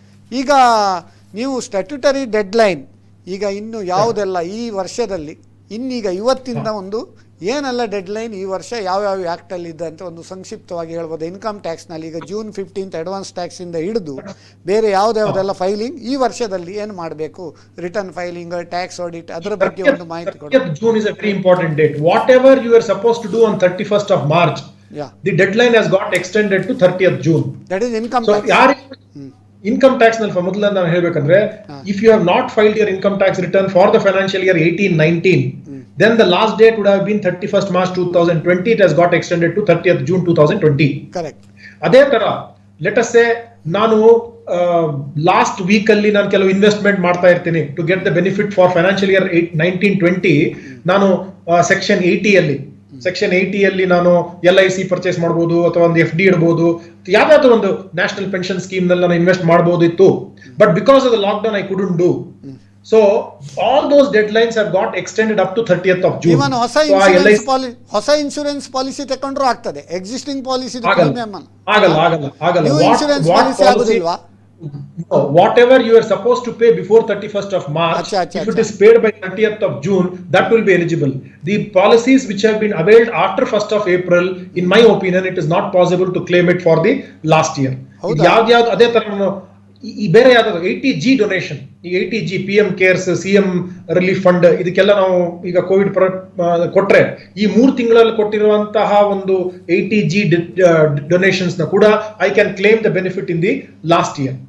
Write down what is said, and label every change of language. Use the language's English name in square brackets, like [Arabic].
[Kannada] ಈಗ ನೀವು statutory deadline ಈಗ ಇನ್ನು ಯಾವುದೆಲ್ಲ ಈ ವರ್ಷದಲ್ಲಿ, ಇನ್ನೀಗ ಇವತ್ತಿಂದ ಒಂದು ಏನೆಲ್ಲ ಡೆಡ್ಲೈನ್ ಈ ವರ್ಷ ಯಾವ್ಯಾವ ಆ್ಯಕ್ಟಲ್ಲಿ ಇದೆ ಅಂತ ಒಂದು ಸಂಕ್ಷಿಪ್ತವಾಗಿ ಹೇಳ್ಬೋದು. ಇನ್ಕಮ್ ಟ್ಯಾಕ್ಸ್ನಲ್ಲಿ ಈಗ June 15th ಅಡ್ವಾನ್ಸ್ ಟ್ಯಾಕ್ಸಿಂದ ಹಿಡಿದು ಬೇರೆ ಯಾವುದೆಲ್ಲ ಫೈಲಿಂಗ್ ಈ ವರ್ಷದಲ್ಲಿ ಏನು ಮಾಡಬೇಕು, ರಿಟರ್ನ್ ಫೈಲಿಂಗ್, ಟ್ಯಾಕ್ಸ್ ಆಡಿಟ್, ಅದರ ಬಗ್ಗೆ ಒಂದು ಮಾಹಿತಿ ಕೊಡಿ. [English] June is a very important date. Whatever you are supposed to do on 31st of March, the deadline has got extended to 30th June. That is income tax. [Kannada] Income tax ನಲ್ಲಿ ಮೊದಲ ನಾನು ಹೇಳ್ಬೇಕಂದ್ರೆ, [English] If you have not filed your income tax return for the financial year 18-19, then the last date would have been 31st March 2020. It has got extended to 30th June 2020. Correct. [Kannada] ಅದೇ ತರ [English] let us say [Kannada] ನಾನು last week ಅಲ್ಲಿ ನಾನು ಕೆಲವು investment ಮಾಡ್ತಾ ಇರ್ತೀನಿ [English] To get the benefit for financial year 19-20. [Kannada] ನಾನು section 80 ಅಲ್ಲಿ ನಾನು LIC ಪರ್ಚೇಸ್ ಮಾಡಬಹುದು ಅಥವಾ ಒಂದು FD ಇಡಬಹುದು, ಯಾವ್ದಾದ್ರು ಒಂದು ನ್ಯಾಷನಲ್ ಪೆನ್ಷನ್ ಸ್ಕೀಮ್ ನಲ್ಲಿ ನಾನು ಇನ್ವೆಸ್ಟ್ ಮಾಡಬಹುದಿತ್ತು. [English] But because of the lockdown I couldn't do. So all those deadlines have got extended up to 30th of June. [Kannada] Even ಹೊಸ ಇನ್ಶೂರೆನ್ಸ್ ಪಾಲಿಸಿ ತಕೊಂಡ್ರು ಆಗ್ತದೆ. [English] existing policy [Kannada] ಆಗಲ್ಲ. New insurance policy ಆಗುದಿಲ್ವಾ? [English] Whatever you are supposed to pay before 31st of March, if it is paid by 30th of June, that will be eligible. The policies which have been availed after 1st of April, in my opinion, it is not possible to claim it for the last year. [Kannada] ಯಾವ್ದು ಅದೇ ತರ ಈ ಬೇರೆ ಯಾವ್ದು 80G donation, ಈ 80G PM CARES, CM relief fund, ಇದಕ್ಕೆಲ್ಲ ನಾವು ಈಗ ಕೋವಿಡ್ ಕೊಟ್ರೆ ಈ 3 ತಿಂಗಳಲ್ಲಿ ಕೊಟ್ಟಿರುವಂತಹ ಒಂದು 80G ಡೊನೇಷನ್ಸ್ ನ ಕೂಡ [English] I can claim the benefit in the last year.